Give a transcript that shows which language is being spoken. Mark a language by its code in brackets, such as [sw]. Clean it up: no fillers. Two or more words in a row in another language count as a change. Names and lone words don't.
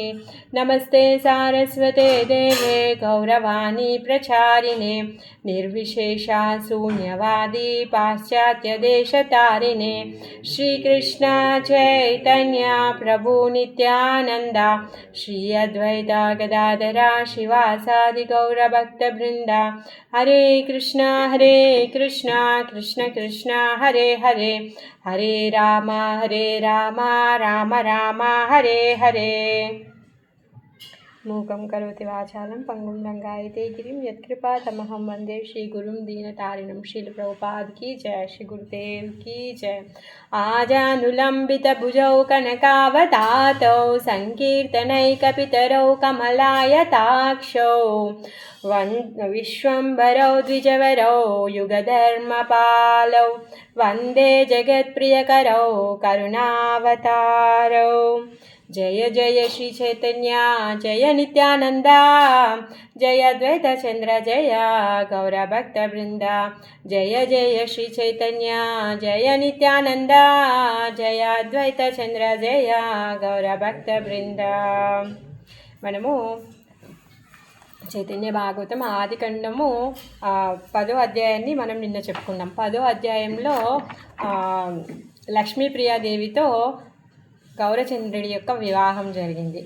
[sa] नमस्ते सारस्वते देवे गौरवाणी प्रचारिणे निर्विशेषा शून्यवादी पाश्चात्यदेशतारिणे। श्रीकृष्ण चैतन्य प्रभु नित्यानंद श्री अद्वैत गदाधरा शिवासादि गौरभक्तवृंद। हरे कृष्ण कृष्ण कृष्ण हरे हरे, हरे राम राम राम हरे हरे। मूकं करोति वाचालं पंगुं लंघयते गिरिं यत्कृपातमहं वन्दे श्रीगुरुं दीनतारिणं। [hi] श्रील प्रभुपाद की जय, श्री गुरुदेव की जय। [sa] आजानुलम्बितभुजौ कनकावतातौ संकीर्तनैकपितरौ कमलायताक्षौ विश्वम्भरौ द्विजवरौ युगधर्मपालौ वन्दे जगत्प्रियकरौ करुणावतारौ। जय जय श्री चैतन्य जय नित्यानंदा जय अद्वैत चंद्र जय गौरभक्तवृंद। जय जय श्री चैतन्य जय नित्यानंदा जय अद्वैत चंद्र जय गौरभक्तवृंद। [te] మనము చైతన్య భాగవతం ఆదికండము 10వ అధ్యాయాన్ని మనం నిన్న చెప్పుకున్నాం. 10వ అధ్యాయంలో లక్ష్మీప్రియాదేవితో గౌరచంద్రుడి యొక్క వివాహం జరిగింది.